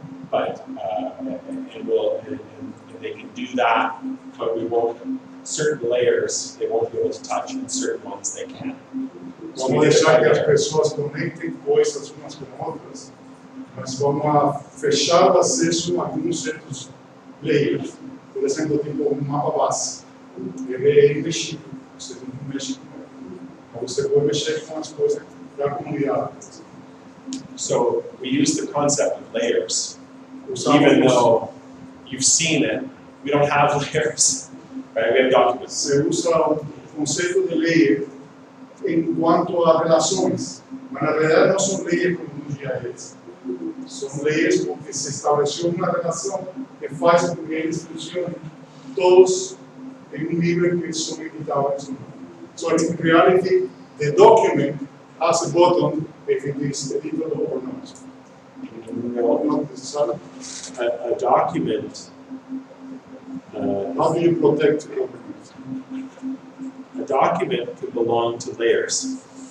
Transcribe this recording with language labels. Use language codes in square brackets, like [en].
[en] But, and they can do that, but we won't, certain layers they won't be able to touch, and certain ones they can. So [pt] Vamos deixar que as pessoas conectem coisas umas com outras, mas vamos fechar o acesso a alguns certos layers. Por exemplo, tipo um mapa base. Ele é imexível, você não mexe com ele. Mas você pode mexer com as coisas da comunidade. [en] So we use the concept of layers, even though you've seen it. We don't have layers, right? We have documents. [pt] Você usa o conceito de layer enquanto a relações, mas na verdade não são layers como no GIS. São layers porque se estabeleceu uma relação que faz com que eles funcionem todos em nível que são imutáveis. [en] So in reality, the document has a button if it is editable or not. Not necessarily. A document. How do you protect the document? A document could belong to layers.